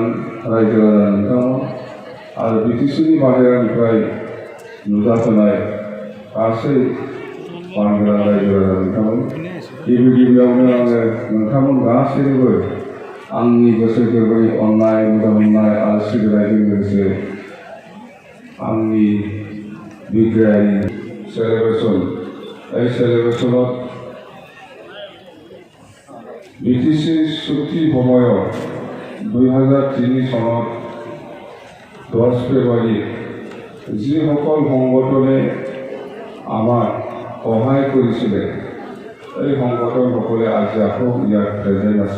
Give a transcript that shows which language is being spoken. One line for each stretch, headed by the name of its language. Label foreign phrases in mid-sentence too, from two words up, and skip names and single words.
Bodo: रायजो राजा नोंथांमोन आरो बिटिसिनि बाहेरानिफ्राय नुजाफैनाय गासै मानगोनां रायजो राजा नोंथांमोन, गिबियावनो आङो नोंथांमोन गासैनोबो आंनि गोसो गोरबोनि अननाय, मोजां मोननाय आरो सिबिनायजों लोगोसे आंनि बिग्रायारि सेलिब्रेशन, এই सेलिब्रेशनाव
Assamese: বিটিচি চুক্তি সময়ত 2003 চনত 10 ফেব্ৰুৱাৰী যিসকল সংগঠনে আমাক সহায় কৰিছিলে, এই সংগঠনসকলে আজি আকৌ ইয়াত প্ৰেজেণ্ট আছে।